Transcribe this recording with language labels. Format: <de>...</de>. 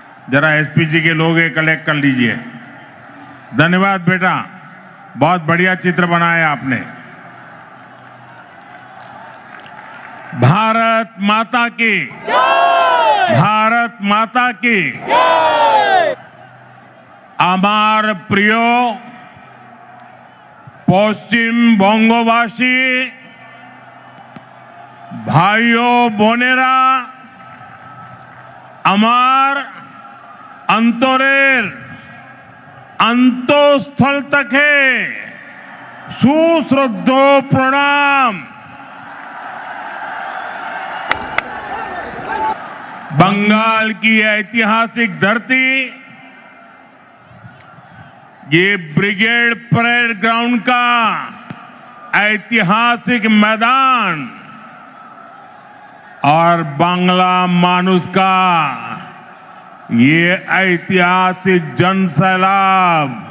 <hi>जरा एसपीजी के लोग ये कलेक्ट कर लीजिए। धन्यवाद बेटा, बहुत बढ़िया चित्र बनाया आपने। भारत माता की, भारत माता की। जय।</hi> <bn>আমার প্রিয় পশ্চিমবঙ্গবাসী ভাই ও বোনেরা, আমার অন্তরের অন্তঃস্থল থেকে সুশ্রদ্ধ প্রণাম।</bn> <hi>बंगाल की ऐतिहासिक धरती, ये ब्रिगेड परेड ग्राउंड का ऐतिहासिक मैदान और बांग्ला मानुष का ये ऐतिहासिक जनसैलाब,</hi>